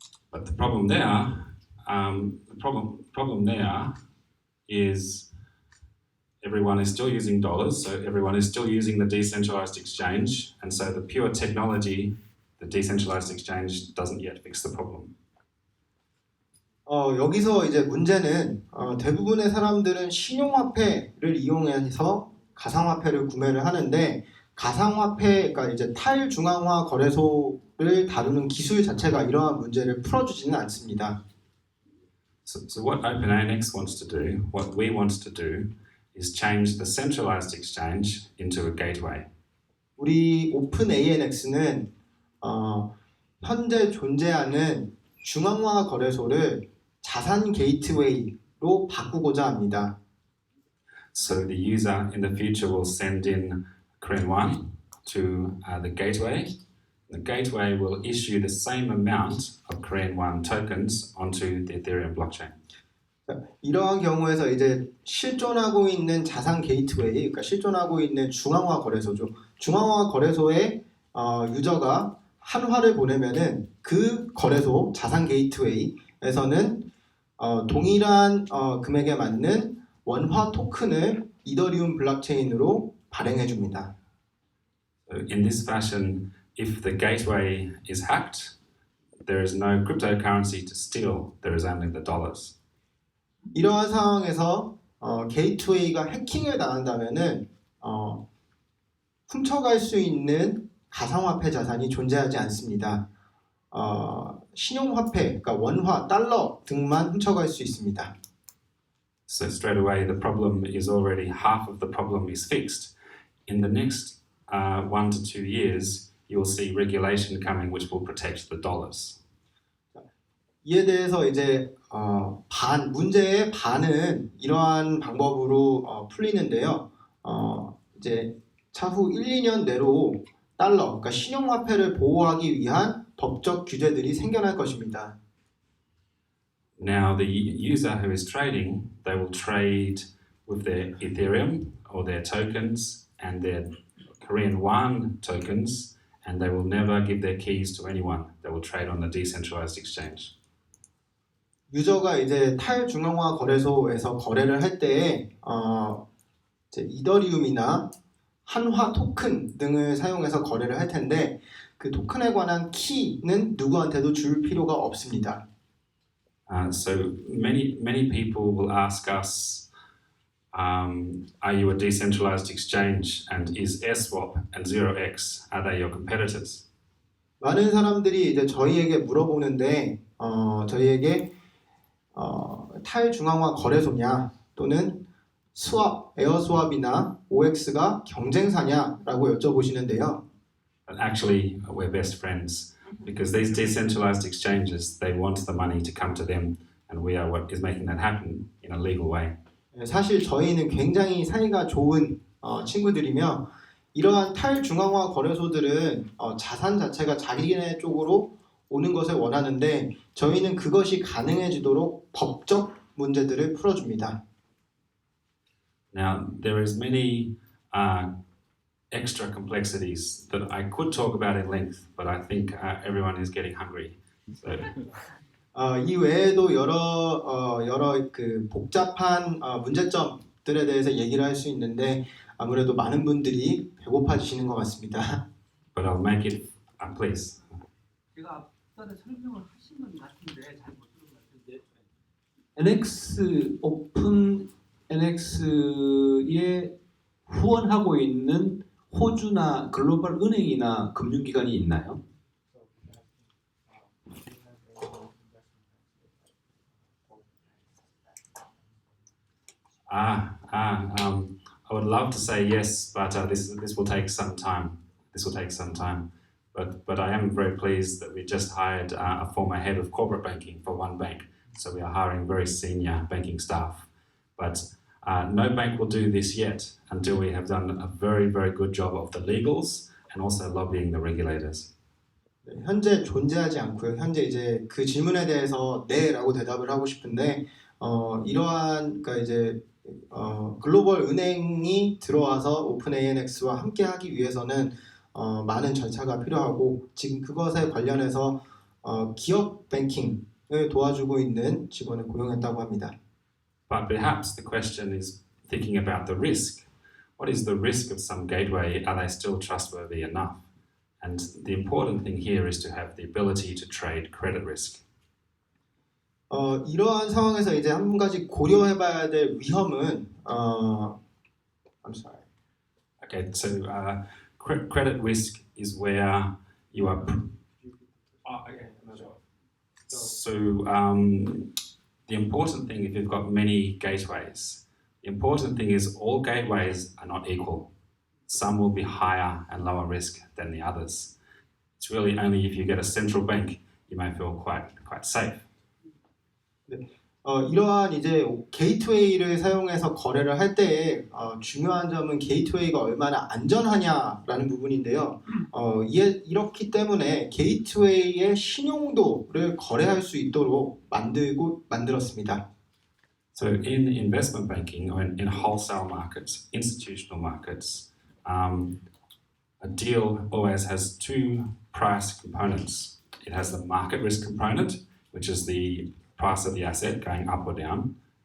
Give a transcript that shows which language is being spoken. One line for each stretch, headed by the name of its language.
English: But the problem there, is everyone is still using dollars, so everyone is still using the decentralized exchange, and so the pure technology, the decentralized exchange doesn't yet fix the problem.
Korean: 여기서 이제 문제는 대부분의 사람들은 신용화폐를 이용해서 가상화폐를 구매를 하는데 가상화폐가 이제 탈중앙화 거래소를 다루는 기술 자체가 이러한 문제를 풀어주지는 않습니다.
English: So what OpenANX wants to do, what we want to do, is change the centralized exchange into a gateway.
Korean: 우리 OpenANX는 현재 존재하는 중앙화 거래소를 자산 게이트웨이로 바꾸고자 합니다.
English: So the user in the future will send in Korean won to the gateway. The gateway will issue the same amount of Korean won tokens onto the Ethereum blockchain.
Korean: 이러한 경우에서 이제 실존하고 있는 자산 게이트웨이, 그러니까 실존하고 있는 중앙화 거래소죠. 중앙화 거래소에 유저가 한화를 보내면은 그 거래소 자산 게이트웨이에서는 동일한 금액에 맞는 원화 토큰을 이더리움 블록체인으로 발행해 줍니다.
English: In this fashion, if the gateway is hacked, there is no cryptocurrency to steal. There is only the dollars.
Korean: 이러한 상황에서 게이트웨이가 해킹을 당한다면은 훔쳐갈 수 있는 가상화폐 자산이 존재하지 않습니다. 신용화폐, 그러니까 원화, 달러 등만 훔쳐갈 수 있습니다.
English: So straight away, the problem is already half of the problem is fixed. In the next 1 to 2 years, you will see regulation coming which will protect the dollars.
Korean: 이에 대해서 이제 문제의 반은 이러한 방법으로 풀리는데요. 이제 차후 1, 2년 내로 달러, 그러니까 신용화폐를 보호하기 위한 법적 규제들이 생겨날 것입니다.
English: Now the user who is trading, they will trade with their Ethereum or their tokens and their Korean won tokens, and they will never give their keys to anyone. They will trade on the decentralized exchange.
Korean: 유저가 이제 탈중앙화 거래소에서 거래를 할 때에 이제 이더리움이나 한화 토큰 등을 사용해서 거래를 할 텐데 그 토큰에 관한 키는 누구한테도 줄 필요가 없습니다.
English: So many people will ask us, are you a decentralized exchange? And is AirSwap and 0x, are they your competitors?
Korean: 많은 사람들이 이제 저희에게 물어보는데 저희에게 탈중앙화 거래소냐 또는 스왑, 에어스왑이나 OX가 경쟁사냐라고 여쭤보시는데요.
English: But actually, we're best friends because these decentralized exchanges, they want the money to come to them, and we are what is making that happen in a legal way.
Korean: 사실 저희는 굉장히 사이가 좋은 친구들이며 이러한 탈중앙화 거래소들은 자산 자체가 자기네 쪽으로 오는 것을 원하는데 저희는 그것이 가능해지도록 법적 문제들을 풀어줍니다.
English: Now, there is many extra complexities that I could talk about in length, but I think everyone is getting hungry. So.
Korean: 이 외에도 여러 그 복잡한 문제점들에 대해서 얘기를 할 수 있는데 아무래도 많은 분들이 배고파지시는 것 같습니다.
English: But I'll make it please.
Korean: 제가 앞전에 설명을 하신 것 같은데 잘 못 들은 것 같은데 NX 오픈 NX에 후원하고 있는 호주나 글로벌 은행이나 금융기관이 있나요?
English: I would love to say yes, but this will take some time. This will take some time. But I am very pleased that we just hired a former head of corporate banking for one bank. So we are hiring very senior banking staff. But no bank will do this yet until we have done a very, very good job of the legals and also lobbying the regulators.
Korean: 현재 존재하지 않고요. 현재 이제 그 질문에 대해서 네라고 대답을 하고 싶은데 이러한 그러니까 이제 글로벌 은행이 들어와서 오픈ANX와 함께하기 위해서는 많은 절차가 필요하고 지금 그것에 관련해서 기업 뱅킹을 도와주고 있는 직원을 고용했다고 합니다.
English: But perhaps the question is thinking about the risk. What is the risk of some gateway? Are they still trustworthy enough? And the important thing here is to have the ability to trade credit risk.
Korean: 이러한 상황에서 이제 한 가지 고려해봐야 될 위험은
English: I'm sorry. Okay, so credit risk is where you are. So the important thing, if you've got many gateways, the important thing is all gateways are not equal. Some will be higher and lower risk than the others. It's really only if you get a central bank you may feel quite safe.
Korean: 네. 이러한 이제 게이트웨이를 사용해서 거래를 할 때에 중요한 점은 게이트웨이가 얼마나 안전하냐라는 부분인데요. 이렇기 때문에 게이트웨이의 신용도를 거래할 수 있도록 만들었습니다.
English: So in investment banking or in wholesale markets, institutional markets, a deal always has two price components. It has the market risk component, which is the price of the asset going up or down.